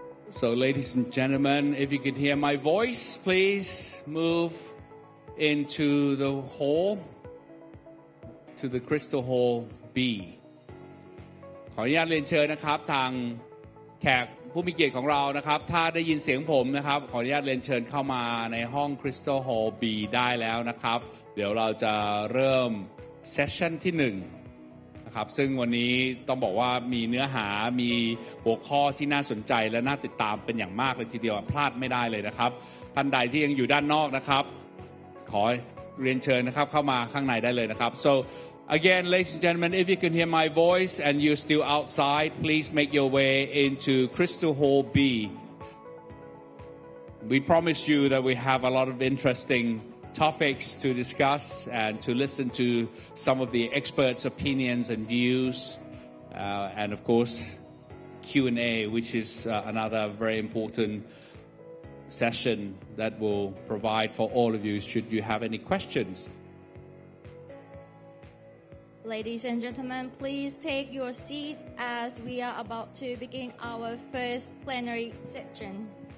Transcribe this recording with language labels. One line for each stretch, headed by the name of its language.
English: So, ladies and gentlemen, if you can hear my voice, please move into the hall, to the Crystal Hall B.
Thai: ขออนุญาตเรียนเชิญนะครับทางแขกผู้มีเกียรติของเรานะครับถ้าได้ยินเสียงผมนะครับขออนุญาตเรียนเชิญเข้ามาในห้อง Crystal Hall B ได้แล้วนะครับเดี๋ยวเราจะเริ่มเซสชั่นที่1นะครับซึ่งวันนี้ต้องบอกว่ามีเนื้อหามีหัวข้อที่น่าสนใจและน่าติดตามเป็นอย่างมากเลยทีเดียวพลาดไม่ได้เลยนะครับท่านใดที่ยังอยู่ด้านนอกนะครับ ขอเรียนเชิญนะครับเข้ามาข้างในได้เลยนะครับ
English: so again ladies and gentlemen if you can hear my voice and you're still outside please make your way into Crystal Hall B we promise you that we have a lot of interesting topics to discuss and to listen to some of the experts' opinions and views, and of course Q&A, which is another very important session that will provide for all of you should you have any questions. Ladies and gentlemen, please take your seats as we are about to begin our first plenary session.